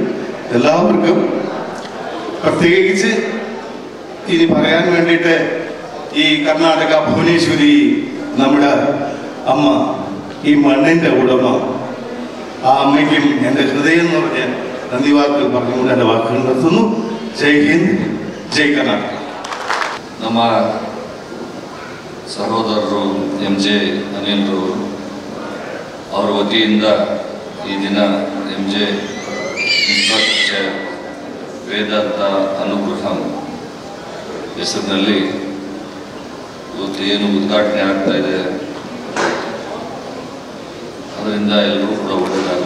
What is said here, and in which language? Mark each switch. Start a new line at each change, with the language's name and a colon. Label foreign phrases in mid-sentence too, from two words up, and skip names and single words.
Malayalam: എല്ലാവർക്കും പ്രത്യേകിച്ച് ഇനി പറയാൻ വേണ്ടിയിട്ട് ഈ കർണാടക ഭുവനേശ്വരി നമ്മുടെ അമ്മ, ഈ മണ്ണിൻ്റെ ഉടമ, ആ അമ്മയ്ക്കും എൻ്റെ ഹൃദയം നിറഞ്ഞ നന്ദി വാക്കുകൾ പറഞ്ഞുകൊണ്ട് എൻ്റെ വാക്കുകൾ നിർത്തുന്നു.
Hindi: जय हिंद,
Kannada: ಜೈ ಕರ್ನಾಟಕ. ನಮ್ಮ ಸಹೋದರರು MJ ಅನಿಲ್ರು ಅವರ ವತಿಯಿಂದ ಈ ದಿನ MJ ಇನ್ಫ್ರಾಸ್ಟ್ರಕ್ಚರ್ ವೇದಾಂತ ಅನುಗ್ರಹಂ ಹೆಸರಿನಲ್ಲಿ ಇವತ್ತು ಏನು ಉದ್ಘಾಟನೆ ಆಗ್ತಾ ಇದೆ, ಅದರಿಂದ ಎಲ್ಲರೂ ಕೂಡ ಒಳ್ಳೆಯದಾಗಲಿ.